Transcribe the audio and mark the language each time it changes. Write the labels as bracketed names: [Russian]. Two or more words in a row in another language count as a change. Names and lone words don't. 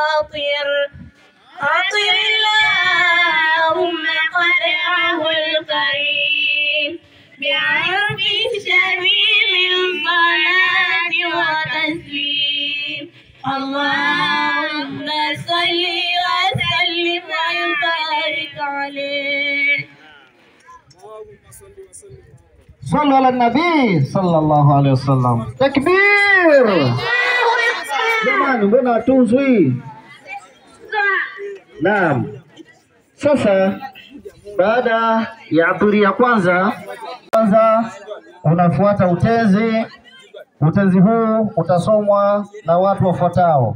[Arabic] عطر اللهم قدره الكريم بعرف شميم الصلاة وتسليم اللهم صل وسلم وبارك عليه صلوا على النبي صلى الله عليه وسلم. [Swahili] Takbir! Jamani, mbona hatuzwi? Naam. Sasa baada ya aburi ya kwanza unafuata utezi. Utezi huu utasomwa na watu wafuatao.